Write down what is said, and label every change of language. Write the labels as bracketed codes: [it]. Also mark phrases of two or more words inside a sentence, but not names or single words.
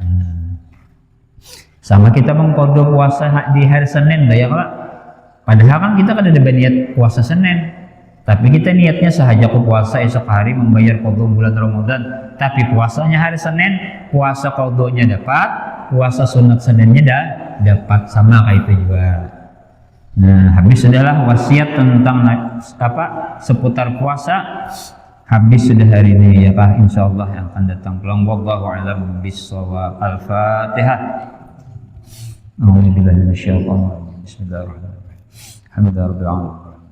[bjn] Sama kita mengqadha puasa di hari Senin dah ya kan padahal kan kita kan ada niat puasa Senin tapi kita niatnya sahaja ku puasa esok hari membayar qadha bulan Ramadan tapi puasanya hari Senin puasa qadhanya dapat puasa sunat Seninnya dapat sama kayak itu juga. Nah habis sudahlah wasiat tentang seputar puasa habis sudah hari ini ya kah insyaallah yang akan datang pulang [ar] والله أعلم بالصواب. الفاتحة. أعوذ بالله من الشيطان الرجيم. بسم الله الرحمن الرحيم. الحمد لله رب العالمين.